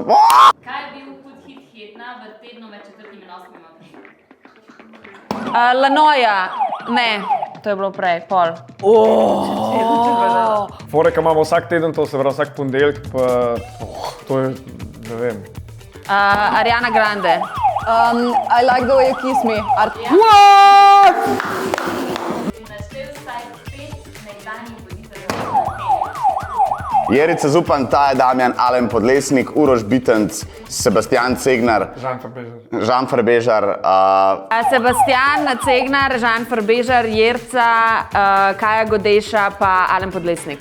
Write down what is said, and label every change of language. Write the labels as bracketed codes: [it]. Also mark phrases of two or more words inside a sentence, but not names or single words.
[sl] Kaj je bil hud hit tedna v tednu med 4. in 8. aprilom? Lanoja, ne, to je bilo prej, pol. Fore, ki imamo vsak teden, to se pravi vsak ponedeljek, pa to je, ne vem. Ariana Grande. [en] I like the way you kiss me. What? [sl] Naštel vsaj 5 nekdanjih voditeljev Antene. Jerica Zupan, Taja Damjan, Alen Podlesnik, Uroš Bitenc, Sebastian Cegnar, Žan Farbežar, Sebastian Cegnar, Žan Farbežar, Jerca, Kaja Godeša pa Alen Podlesnik.